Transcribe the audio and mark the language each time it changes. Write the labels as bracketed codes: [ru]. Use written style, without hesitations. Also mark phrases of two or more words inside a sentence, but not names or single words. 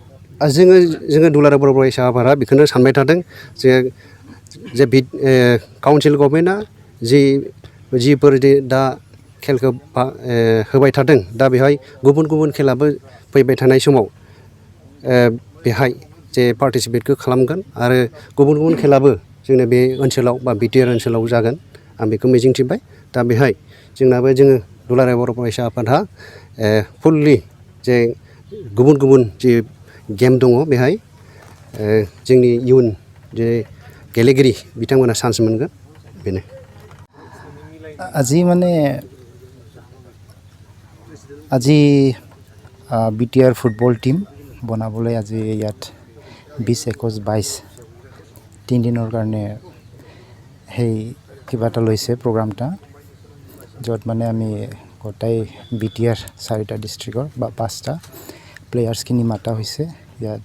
[brx] जोङो दुलाराय बर' फरायसा आफादा बेखौनो सानबाय थादों जे [en] council government [brx] जिफोर दा खेलखौ होबाय थादों, दा बेहाय गुबुन गुबुन खेलाबो फैबाय थानाय समाव बेहाय जे पार्टिसिपेटखौ खालामगोन आरो गुबुन गुबुन खेलाबो जोंनि बे ओनसोलाव बा BTR ओनसोलाव जागोन, आं बेखौ मिजिंथिबाय। दा बेहाय जोङो दुलाराय बर' फरायसा आफादा फुल्लि जे गुबुन गुबुन जे गेम दङ बेहाय जोंनि इयुन जे गेलेगिरि बिथांमोना चान्स मोनगोन, बेनो। [as] আজি BTR [en] football team [as] বনাবলৈ আজি ইয়াত 20, 21, 22 তিনিদিনৰ কাৰণে সেই কিবা এটা লৈছে প্ৰগ্ৰামটা য'ত মানে আমি গোটাই BTR 4টা ডিষ্ট্ৰিক্টৰ বা 5টা প্লেয়াৰ্ছখিনি মাতা হৈছে ইয়াত